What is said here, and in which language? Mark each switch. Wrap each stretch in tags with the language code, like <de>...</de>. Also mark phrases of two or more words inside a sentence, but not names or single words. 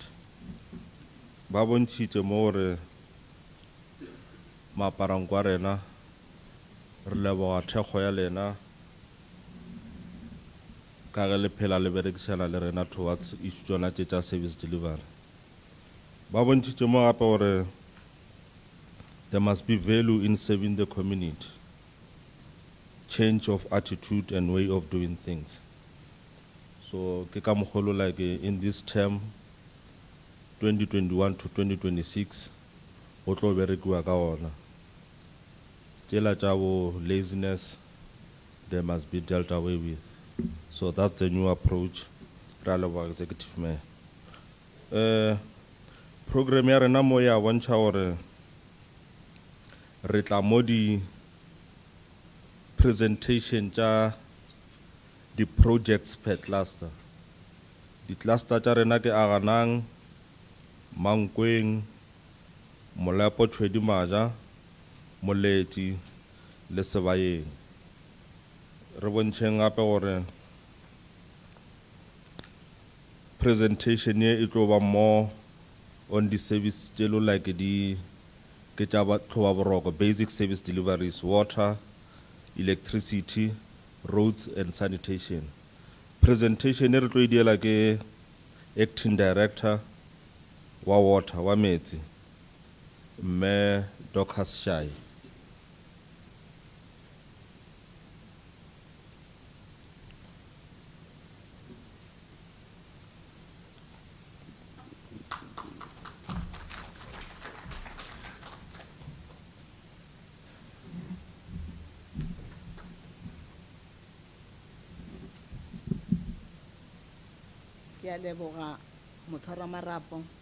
<nso>Ba bontšhitše mo gore maaparang kwa rena re leboga thekgo ya lena ka ge le phela le berekišana le rena</nso> <en>towards issue</en> <nso>tsona tše tša</nso> <en>service delivery.</en> <nso>Ba bontšhitše mo gape gore</nso> <en>there must be value in serving the community, change of attitude and way of doing things.</en> <nso>So ke ka mogolo</nso> <en>like in this term 2021 to 2026</en> <nso>o tlo berekiwa ka ona. Tšela tša bo</nso> <en>laziness they must be dealt away with. So that's the new approach</en> <nso>ra leboga</nso> <en>Executive Mayor.</en> <nso>Program ya rena mo ya bontšha gore re tla mo di presentation tša di</nso> <en>projects per cluster.</en> <nso>Di cluster tša rena ke Aganang, Mankweng, Molepo Tshwedimaja, Moleti le Sebayeng. Re bontšheng gape gore presentation ye e tlo ba</nso> <en>more on the service</en> <nso>tše lo like di ke tša tlhoba boroko,</nso> <en>basic service deliveries, water, electricity, roads and sanitation.</en> <nso>Presentation e re tlo e diela ke</nso> <en>acting director</en> <nso>wa water wa metsi mme Docas Shai. Ke a leboga motshwara marapo</nso>